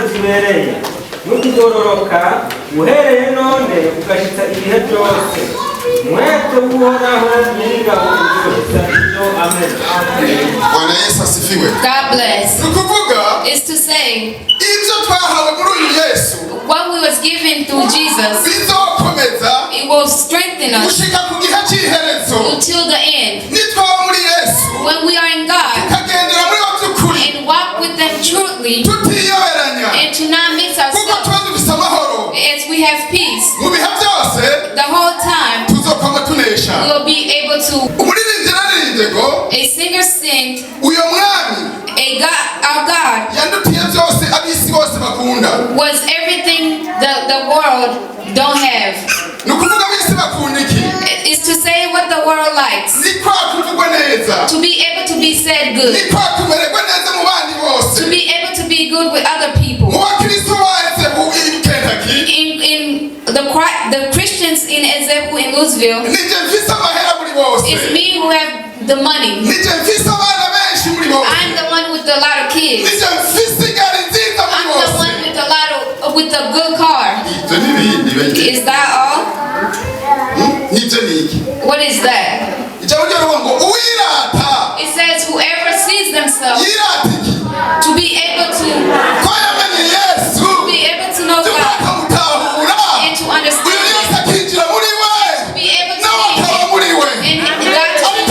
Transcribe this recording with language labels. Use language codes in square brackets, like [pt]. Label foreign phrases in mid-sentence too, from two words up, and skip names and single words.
[rn] zibereye no kugororoka uhereye none ugashitsa ibihe byose mwete uhoraho nyir'ingabo uzoheza ibyo. Amen. [sw] Bwana Yesu asifiwe. [en] God bless. [rn] Nukuvuga [en] is to say [rn] ibyo twahawe muri uyu Yesu, [en] what we was given through Jesus, [rn] bizokomeza, [en] it will strengthen us [rn] gushika ku gihe cy'iherezo [en] until the end. [rn] Nitwaba muri Yesu, [en] when we are in God [rn] tukagendera muri wa by'ukuri [en] and walk with them truly [rn] tutiyoberanya [en] and to not mix [rn] kuko [en] ourselves, [rn] tuba dufise amahoro [en] as we have peace [rn] mu bihe byose, [en] the whole time, [rn] tuzokoma tunesha. [en] we will be able to. [rn] Umuririmbyi naririmbye ngo [en] A singer sings, [rn] uyo mwami [en] our God [rn] yandutiye byose abisi bose bakunda. [en] was everything the world don't have. [rn] Nukuvuga abisi bakunda iki? [en] Is to say what the world likes. [rn] Ni kwa kuvugwa neza. [en] To be able to be said good. [rn] Ni kwa kumererwa neza mu bandi bose. [en] To be able to be good with other people. [rn] Mu bakristo baze mu Kentucky. [en] In the Christians in Zamu in Louisville. [rn] Nije mfise amahera muri bose. [en] It's me who have the money. [rn] Nije mfise abana benshi muri bose. [en] I'm the one with a lot of kids. [rn] Nije mfise gari nziza muri [en] I'm [rn] bose. [en] the one with a good car. Is that all? What is that? It says whoever sees themselves to be able to know God and to understand Him, to be able to be Him and God to be.